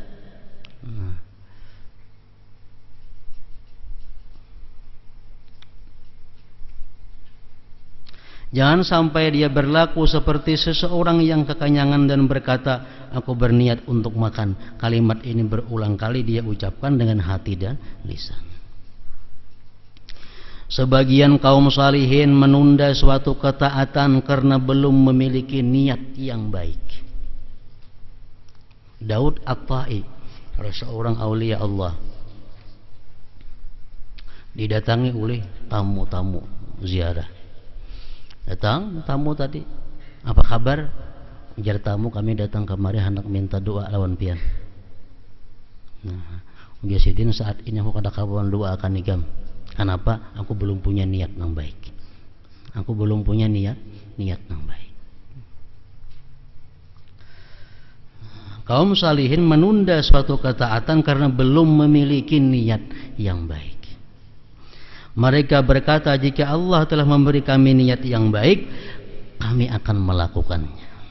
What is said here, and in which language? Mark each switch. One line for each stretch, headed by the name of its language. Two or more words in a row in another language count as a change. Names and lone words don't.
Indonesian: Jangan sampai dia berlaku seperti seseorang yang kekenyangan dan berkata, aku berniat untuk makan. Kalimat ini berulang kali dia ucapkan dengan hati dan lisan. Sebagian kaum salihin menunda suatu ketaatan karena belum memiliki niat yang baik. Daud At-Tai, seorang aulia Allah, didatangi oleh tamu-tamu ziarah. Datang tamu tadi, apa kabar?
Banjar: Ujar tamu, kami datang kemari hendak minta doa lawan pian. Nah, biasidin saat ini aku kada kawan doa akan igam.
Indonesian: Kenapa? Aku belum punya niat yang baik. Aku belum punya niat yang baik. Kaum salihin menunda suatu ketaatan karena belum memiliki niat yang baik. Mereka berkata, jika Allah telah memberi kami niat yang baik, kami akan melakukannya.